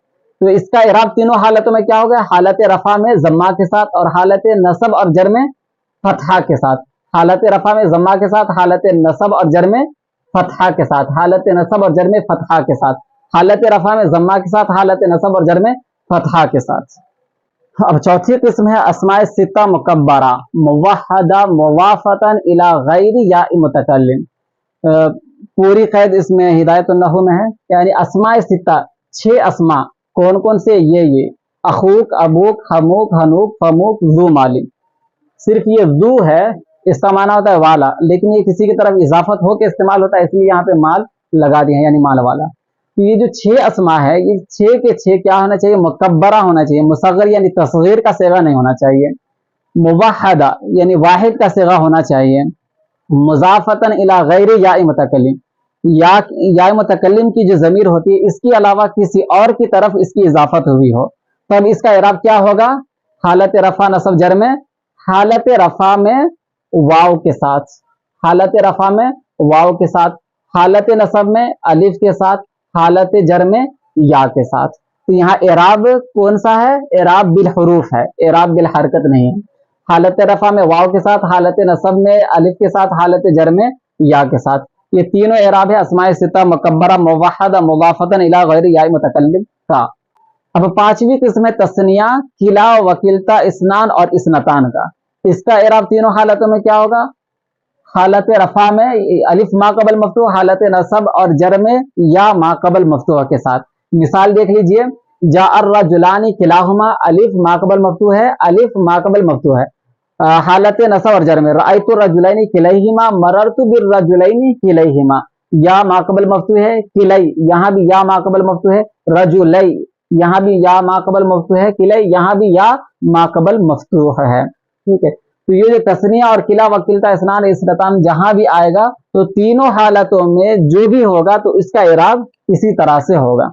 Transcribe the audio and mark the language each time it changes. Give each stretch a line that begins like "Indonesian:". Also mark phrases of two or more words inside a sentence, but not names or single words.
Hindi: तो इसका एराब तीनों हालतों में क्या हो गया? हालत रफा में जम्मा के साथ, और हालत नसब और जर में फतहा के साथ। हालत रफा में जम्मा के साथ, हालत नसब और जर में फतहा के साथ, हालत नसब और जर में फतहा के साथ, हालत रफा में जम्मा के साथ, हालत नसब और जर में फतहा के साथ। अब चौथी किस्म है अस्माए सित्ता मुकब्बरा मुवहदा
Arabic: مضافة إلى غير ياء المتكلم.
Hindi: पूरी कैद इसमें हिदायतुन नहू में है। यानी अस्माए सित्ता, 6 अस्मा। कौन कौन से? ये अखूक, अबूक, हमूक, हनूक, फमूक, जू मालिम। सिर्फ ये जू है, इसका माना होता है वाला, लेकिन ये किसी की तरफ इजाफत होकर इस्तेमाल होता है, इसलिए यहाँ पे माल लगा दिए हैं, यानी माल वाला। तो ये जो 6 अस्मा है, ये 6 के 6 क्या होना चाहिए? मुकब्बरा होना चाहिए। मुसग्गर यानी तस्गीर का सेगा नहीं होना चाहिए। मुवहदा यानी वाहिद का सेगा होना चाहिए।
Arabic: مضافة إلى غير ياء المتكلم,
Hindi: या मुतकल्लिम की जो जमीर होती है, इसके अलावा किसी और की तरफ इसकी इजाफत हुई हो, तब इसका एराब क्या होगा? हालत रफा नसब जर में, हालत रफा में वाव के साथ, हालत रफा में वाव के साथ, हालत नसब में अलिफ के साथ, हालत जर में या के साथ। तो यहाँ एराब कौन सा है?
Arabic: إعراب بالحروف
Hindi: है,
Arabic: إعراب بالحركة
Hindi: नहीं है। हालत रफा में वाव के साथ, हालत नसब में अलिफ के साथ, हालत जर में या के साथ। ये तीनों एराब है अस्माए सिता मुकब्बरा मुवहदा
Arabic: مضافة إلى غير ياء المتكلم
Hindi: का। अब पांचवी किस्म है तस्निया, किला, वकीलता, इसनान और इसनतान का। इसका एराब तीनों हालतों में क्या होगा? हालत रफा में अलिफ
Arabic: ما قبل مفتوح,
Hindi: हालत नसब और जर में या
Arabic: ما قبل مفتوح
Hindi: के साथ। मिसाल देख लीजिए,
Arabic: جاء الرجلان كلاهما,
Hindi: अलिफ
Arabic: ما قبل مفتوح
Hindi: है, अलिफ
Arabic: ما قبل مفتوح
Hindi: है हालत नसब और जर में।
Arabic: رأيت رجلين كليهما، مررت بالرجلين كليهما,
Hindi: या
Arabic: ما قبل مفتوح
Hindi: है, किलै यहाँ भी या
Arabic: ما قبل مفتوح
Hindi: है, रजुलै यहाँ भी या
Arabic: ما قبل مفتوح
Hindi: है, किलै यहाँ भी या
Arabic: ما قبل مفتوح
Hindi: है। ठीक है, तो ये जो तस्निया और किला, वकीलता, इसनान, इसनतान जहां भी आएगा तो तीनों हालतों में जो भी होगा तो इसका इराब इसी तरह से होगा।